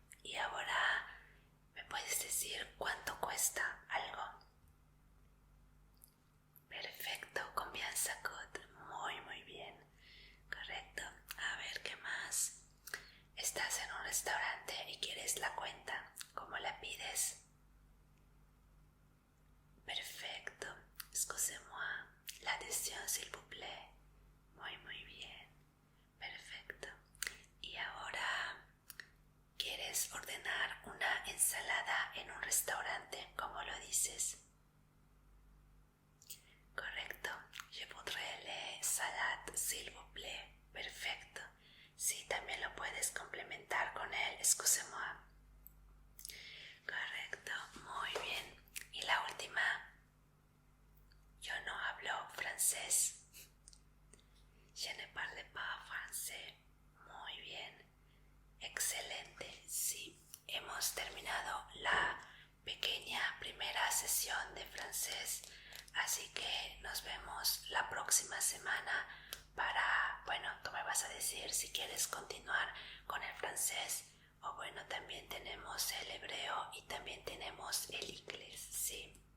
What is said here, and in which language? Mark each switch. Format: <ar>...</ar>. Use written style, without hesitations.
<es>Y ahora, ¿me puedes decir cuánto cuesta algo? Perfecto,</es> <fr>combien ça coûte,</fr> <es>muy bien, correcto. A ver, ¿qué más? Estás en un restaurante y quieres la cuenta, ¿cómo la pides? Perfecto,</es> <fr>excusez-moi, l'addition s'il vous plaît.</fr> <es>Muy bien, perfecto. Y ahora, ¿quieres ordenar una ensalada en un restaurante? ¿Cómo lo dices? Correcto,</es> <fr>je voudrais les salades s'il vous plaît.</fr> <es>Perfecto. Sí, también lo puedes complementar con el</es> <fr>excusez-moi.</fr> <es>Correcto, muy bien. Y la última, yo no hablo francés.</es> <fr>Je ne parle pas français.</fr> <es>Muy bien, excelente. Sí, hemos terminado la pequeña primera sesión de francés, así que nos vemos la próxima semana para, bueno, tú me vas a decir si quieres continuar con el francés o bueno, también tenemos el hebreo y también tenemos el inglés, sí.</es>